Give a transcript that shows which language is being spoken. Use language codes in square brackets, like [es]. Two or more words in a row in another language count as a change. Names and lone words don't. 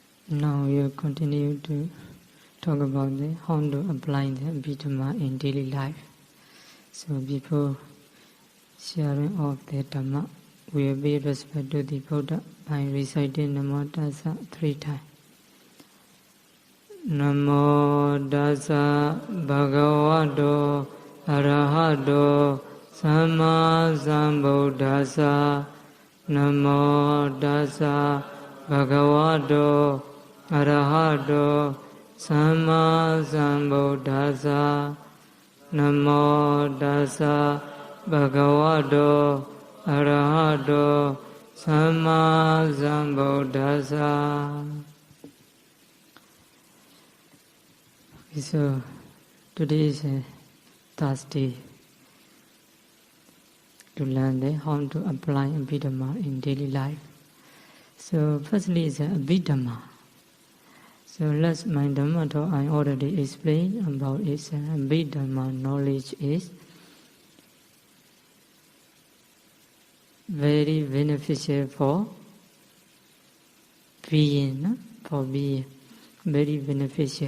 [en] Now we will continue to talk about how to apply the Abhidhamma in daily life. So before sharing of the Dhamma, we will pay respect to the Buddha by reciting Namo Tassa 3 times. [pi] Namo Tassa Bhagavato Arahato Samma Sambuddhassa. Namo Tassa Bhagavato Arahato Samma Sambuddhassa. Namo Tassa Bhagavato Arahato Samma Sambuddhassa. [en] So today is Thursday to learn how to apply Abhidhamma in daily life. So firstly is Abhidhamma. So last my Dhamma talk I already explained about its Abhidhamma knowledge is very beneficial for being, very beneficial.